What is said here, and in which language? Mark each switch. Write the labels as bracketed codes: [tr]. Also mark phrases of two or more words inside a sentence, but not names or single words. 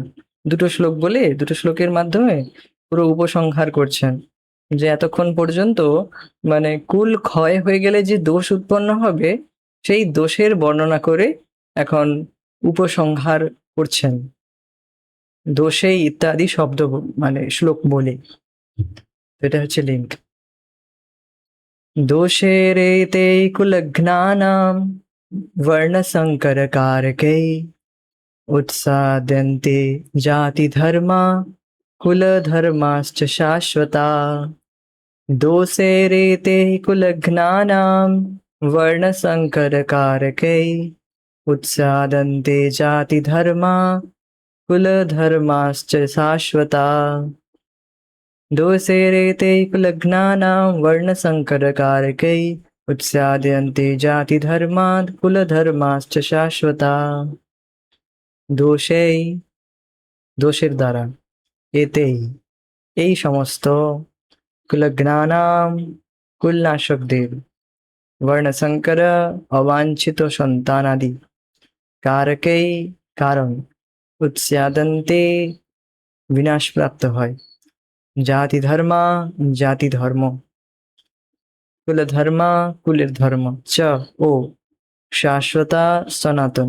[bn] দুটো শ্লোক বলে, দুটো শ্লোকের মাধ্যমে পুরো উপসংহার করছেন যে এতক্ষণ পর্যন্ত মানে কুল ক্ষয় হয়ে গেলে যে দোষ উৎপন্ন হবে, সেই দোষের বর্ণনা করে এখন উপসংহার করছেন। দোষে ইত্যাদি শব্দ মানে শ্লোক বলে, এটা হচ্ছে লিঙ্ক। [sa] दोषेरेते कुलघ्नानां वर्णसङ्करकारकै उत्साद्यन्ते जातिधर्मा कुलधर्माश्च शाश्वता। दोषेरेते कुलघ्नानां वर्णसङ्करकारकै उत्सादन्ते जातिधर्मा कुलधर्माश्च शाश्वता। दोषेरेते कुलघ्नानां वर्णसङ्करकारकै उत्सादयन्ते जातिधर्मात् कुलधर्माश्च शाश्वता। [bn] দোষেই, দোষের দ্বারা, এতেই এই সমস্ত, কুলঘ্নানাম কুলনাশকদের, বর্ণসংকর অবাঞ্ছিত সন্তানাদি, কারকেই কারণ, উৎস্যাদন্তে বিনাশপ্রাপ্ত হয়, জাতি ধর্মা জাতি ধর্ম, কুলধর্মা কুলের ধর্ম, চ ও শাশ্বতা সনাতন।